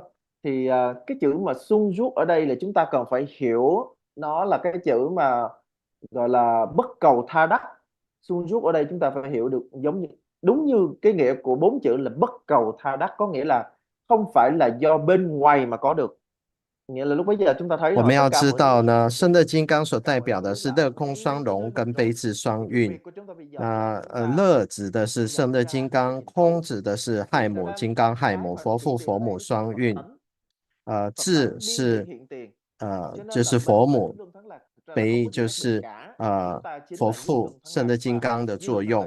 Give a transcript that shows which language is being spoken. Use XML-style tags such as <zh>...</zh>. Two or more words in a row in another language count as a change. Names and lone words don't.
<vi>Thì cái chữ mà sung giúp ở đây là chúng ta cần phải hiểu nó là cái chữ mà gọi là bất cầu tha đắc. Sung giúp ở đây chúng ta phải hiểu được giống như đúng như cái nghĩa của 4 chữ là bất cầu tha đắc, có nghĩa là không phải là do bên ngoài mà có được. Nghĩa là lúc bây giờ chúng ta thấy</vi> <zh>我们要知道呢，胜乐金刚所代表的是乐空双融跟悲智双运。那乐指的是胜乐金刚，空指的是亥母金刚亥母，佛父佛母双运。智是就是佛母，悲就是佛父胜乐金刚的作用。</zh>